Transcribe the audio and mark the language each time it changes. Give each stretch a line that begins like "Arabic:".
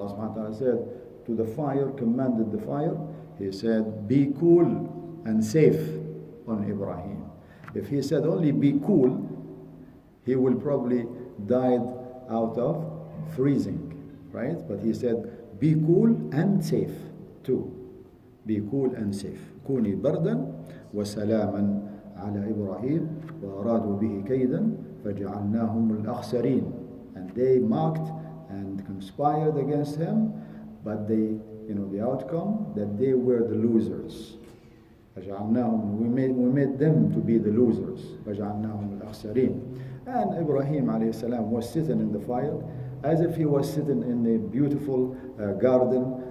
English: Allah subhanahu wa ta'ala said to the fire, commanded the fire, He said, "Be cool and safe on Ibrahim." If he said only be cool, he will probably died out of freezing, right? But he said, be cool and safe too. Be cool and safe.
Arabic: كوني بردا وسلاما على إبراهيم وأرادوا به كيدا فجعلناهم الأخسرين.
English: And they mocked and conspired against him, but they, the outcome, that they were the losers.
Arabic: فجعلناهم,
English: we made them to be the losers.
Arabic: فجعلناهم الأخسرين.
English: And Ibrahim alayhi salam was sitting in the fire as if he was sitting in a beautiful garden.